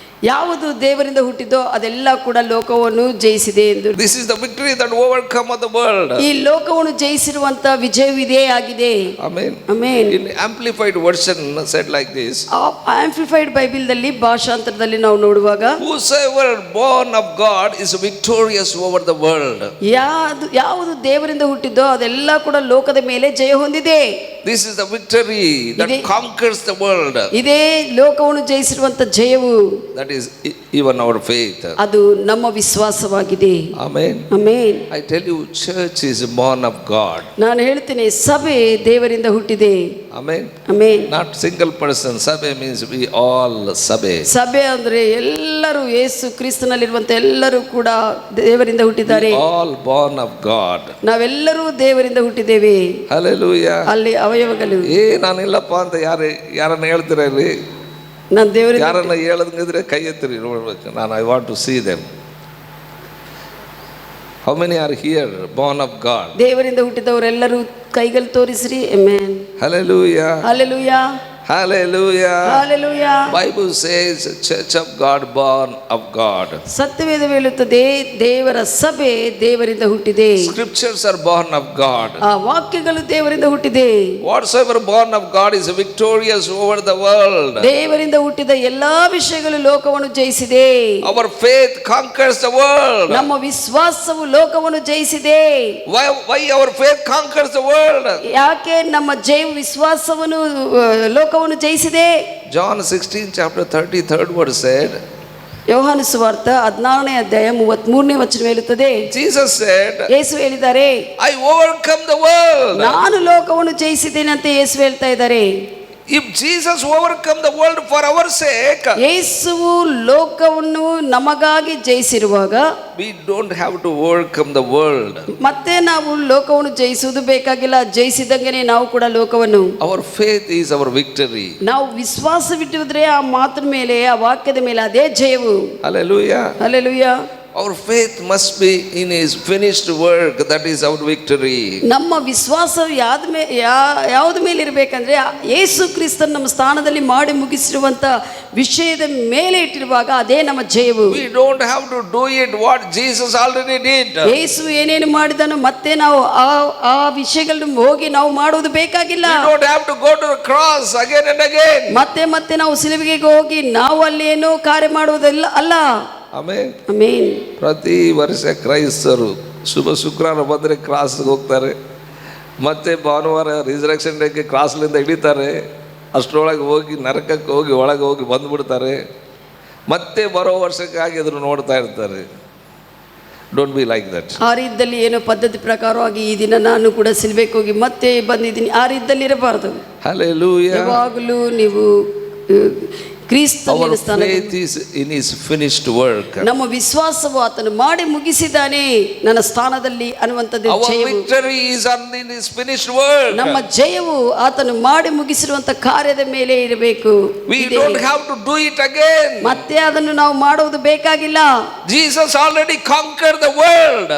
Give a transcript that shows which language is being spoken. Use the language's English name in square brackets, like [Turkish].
[Kannada] ಯಾವುದು ದೇವರಿಂದ ಹುಟ್ಟಿದೋ ಅದೆಲ್ಲ ಕೂಡ ಲೋಕವನ್ನು ಜಯಿಸಿದೆ ಎಂದು. [English] This is the victory that overcometh the world. [Kannada] ಈ ಲೋಕವನ್ನು ಜಯಿಸಿರುವಂತ ವಿಜಯವಿದೇ ಆಗಿದೆ. [English] Amen. [Kannada] Amen. [English] In amplified version said like this. [Kannada] Amplified Bible ದಲ್ಲಿ ಭಾಷಾಂತರದಲ್ಲಿ ನಾವು ನೋಡುವಾಗ [English] Whosoever born of God is victorious over the world. [Kannada] ಯಾವುದು ದೇವರಿಂದ ಹುಟ್ಟಿದೋ ಅದೆಲ್ಲ ಕೂಡ ಲೋಕದ ಮೇಲೆ ಜಯ ಹೊಂದಿದೆ. [English] This is the victory that conquers the world. [Kannada] ಇದೇ ಲೋಕವನ್ನು ಜಯಿಸಿರುವಂತ ಜಯವು. [English] That is even our faith. [Kannada] ಅದು ನಮ್ಮ ವಿಶ್ವಾಸವಾಗಿದೆ. [English] Amen. [Kannada] Amen. [English] I tell you, church is born of God. [Kannada] ನಾನು ಹೇಳ್ತೇನೆ ಸಭೆ ದೇವರಿಂದ ಹುಟ್ಟಿದೆ. [English] Amen. [Kannada] Amen. [English] Not single person. Sabhe means we all sabhe. [Kannada] ಸಭೆ ಅಂದ್ರೆ ಎಲ್ಲರೂ ಯೇಸು ಕ್ರಿಸ್ತನಲ್ಲಿರುವಂತ ಎಲ್ಲರೂ ಕೂಡ ದೇವರಿಂದ ಹುಟ್ಟಿದ್ದಾರೆ. [English] All born of God. [Kannada] ನಾವೆಲ್ಲರೂ ದೇವರಿಂದ ಹುಟ್ಟಿದ್ದೇವೆ. [English] Hallelujah. [Kannada] ಅಲ್ಲಿ ಅವಯವಗಳು ನಾನಿಲ್ಲಪ್ಪ ಅಂತ ಯಾರನ್ನ ಹೇಳ್ತೀರಾ ಇಲ್ಲಿ? ನಾನು ದೇವರಿಂದ ಯಾರನ್ನ ಹೇಳದಂಗಿದ್ರೆ ಕೈ ಎತ್ತಿರಿ ನೋಡ್ಬೇಕು. ನಾನು [English] I want to see them. How many are here born of God? [Kannada] ದೇವರಿಂದ ಹುಟ್ಟಿದವರೆಲ್ಲರೂ ಕೈಗಳು ತೋರಿಸ್ರಿ. Amen. [English] Hallelujah. Hallelujah. Hallelujah. Hallelujah. Bible says church of God born of God. [Kannada] ಸತ್ಯವೇದ ಹೇಳುತ್ತದೆ ದೇವರ ಸಭೆ ದೇವರಿಂದ ಹುಟ್ಟಿದೆ. [English] Scriptures are born of God. [Kannada] ಆ ವಾಕ್ಯಗಳು ದೇವರಿಂದ ಹುಟ್ಟಿದೆ. [English] Whatsoever born of God is victorious over the world. [Kannada] ದೇವರಿಂದ ಹುಟ್ಟಿದ ಎಲ್ಲಾ ವಿಷಯಗಳು ಲೋಕವನ್ನು ಜಯಿಸಿದೆ. [English] Our faith conquers the world. [Kannada] ನಮ್ಮ ವಿಶ್ವಾಸವು ಲೋಕವನ್ನು ಜಯಿಸಿದೆ. [English] Why our faith conquers the world? [Kannada] ಯಾಕೆ ನಮ್ಮ ವಿಶ್ವಾಸವನ್ನು ಲೋಕವನ್ನು ಜಯಿಸಿದೆ? [English] John 16 chapter 33rd verse said. [Kannada] ಯೋಹಾನ ಸುವಾರ್ತೆ 16ನೇ ಅಧ್ಯಾಯ 33ನೇ ವಚನ ಹೇಳುತ್ತದೆ. [English] Jesus said, [Kannada] ಯೇಸು ಹೇಳಿದ್ದಾರೆ, [English] I overcome the world. [Kannada] ನಾನು ಲೋಕವನ್ನು ಜಯಿಸಿದ್ದೇನೆ ಅಂತ ಯೇಸು ಹೇಳ್ತಾ ಇದ್ದಾರೆ. [English] If Jesus overcome the world for our sake, [Kannada] ಯೇಸುವು ಲೋಕವನ್ನು ನಮಗಾಗಿ ಜಯಿಸಿರುವಾಗ [English] we don't have to overcome the world. [Kannada] ಮತ್ತೆ ನಾವು ಲೋಕವನ್ನು ಜಯಿಸುವುದು ಬೇಕಾಗಿಲ್ಲ. ಜಯಿಸಿದಂಗೆನೆ ನಾವು ಕೂಡ ಲೋಕವನ್ನು. [English] Our faith is our victory. [Kannada] ನಾವು ವಿಶ್ವಾಸವಿಟ್ಟಿದ್ರೆ ಆ ಮಾತಿನ ಮೇಲೆ, ಆ ವಾಕ್ಯದ ಮೇಲೆ ಅದೇ ಜಯವು. [English] Hallelujah. Hallelujah. Our faith must be in His finished work. That is our victory. [Kannada] ನಮ್ಮ ವಿಶ್ವಾಸ ಯಾವ್ದ ಮೇಲೆ ಇರಬೇಕಂದ್ರೆ ಯೇಸು ಕ್ರಿಸ್ತನ ನಮ್ಮ ಸ್ಥಾನದಲ್ಲಿ ಮಾಡಿ ಮುಗಿಸಿರುವಂತ ವಿಷಯದ ಮೇಲೆ ಇಟ್ಟಿರುವಾಗ ಅದೇ ನಮ್ಮ ಜಯವು. [English] We don't have to do it what Jesus already did. [Kannada] ಯೇಸು ಏನೇನು ಮಾಡಿದನೋ ಮತ್ತೆ ನಾವು ಆ ವಿಷಯಗಳನ್ನು ಹೋಗಿ ನಾವು ಮಾಡುವುದು ಬೇಕಾಗಿಲ್ಲ. [English] We don't have to go to the cross again and again. [Kannada] ಮತ್ತೆ ನಾವು ಸಿಲುಬೆಗೆ ಹೋಗಿ ನಾವು ಅಲ್ಲಿ ಏನೋ ಕಾರ್ಯ ಮಾಡುವುದಿಲ್ಲ ಅಲ್ಲ. ಆಮೆನ್. ಆಮೆನ್. ಪ್ರತಿ ವರ್ಷ ಕ್ರೈಸ್ತರು ಶುಭ ಶುಕ್ರವಾರ ಬಂದರೆ ಕ್ರಾಸ್ಗೆ ಹೋಗ್ತಾರೆ. ಮತ್ತೆ ಭಾನುವಾರ ರಿಸರೆಕ್ಷನ್ ಡೇಗೆ ಕ್ರಾಸ್ಲಿಂದ ಇಳಿತಾರೆ. ಅಷ್ಟರೊಳಗೆ ಹೋಗಿ ನರಕಕ್ಕೆ ಹೋಗಿ ಒಳಗೆ ಹೋಗಿ ಬಂದುಬಿಡ್ತಾರೆ. ಮತ್ತೆ ಬರೋ ವರ್ಷಕ್ಕಾಗಿ ಅದನ್ನು ನೋಡ್ತಾ ಇರ್ತಾರೆ. [English] Don't be like that. ಆ [Kannada] ರೀತಿಯಲ್ಲಿ ಏನೋ ಪದ್ಧತಿ ಪ್ರಕಾರವಾಗಿ ಈ ದಿನ ನಾನು ಕೂಡ ಸಿಲುಬೆಗೆ ಹೋಗಿ ಮತ್ತೆ ಬಂದಿದ್ದೀನಿ, ಆ ರೀತಿಯಲ್ಲಿ ಇರಬಾರದು. ಹಲ್ಲೆಲೂಯಾ. ಯಾವಾಗಲೂ ನೀವು [English] Our faith is in His finished work. [Kannada] ನಮ್ಮ ವಿಶ್ವಾಸವು ಆತನು ಮಾಡಿ ಮುಗಿಸಿದ್ದಾನೆ ನನ್ನ ಸ್ಥಾನದಲ್ಲಿ ಅನ್ನುವಂಥದ್ದು ಜಯವು. [English] Our victory is in His finished work. [Kannada] ನಮ್ಮ ಜಯವು ಆತನು ಮಾಡಿ ಮುಗಿಸಿರುವಂತ ಕಾರ್ಯದ ಮೇಲೆ ಇರಬೇಕು. [English] We don't have to do it again. [Kannada] ಮತ್ತೆ ಅದನ್ನು ನಾವು ಮಾಡುವುದು ಬೇಕಾಗಿಲ್ಲ. [English] Jesus already conquered the world.